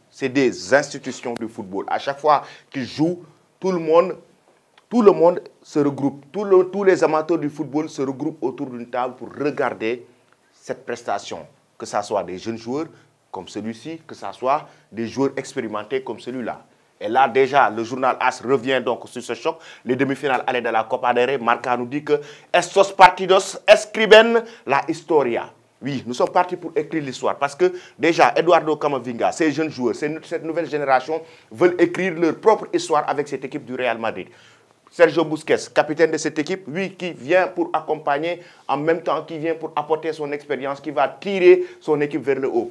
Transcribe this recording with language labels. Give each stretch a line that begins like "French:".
French: C'est des institutions du football. À chaque fois qu'ils jouent, tout le monde se regroupe. Tous les amateurs du football se regroupent autour d'une table pour regarder cette prestation. Que ce soit des jeunes joueurs comme celui-ci, que ce soit des joueurs expérimentés comme celui-là. Et là, déjà, le journal AS revient donc sur ce choc. Les demi-finales allaient de la Copa del Rey.
Spanish: Marca
French: nous dit que
Spanish: estos partidos escriben la historia.
French: Oui, nous sommes partis pour écrire l'histoire. Parce que déjà, Eduardo Camavinga, ces jeunes joueurs, cette nouvelle génération veulent écrire leur propre histoire avec cette équipe du Real Madrid. Sergio Busquets, capitaine de cette équipe, lui qui vient pour accompagner, en même temps qui vient pour apporter son expérience, qui va tirer son équipe vers le haut.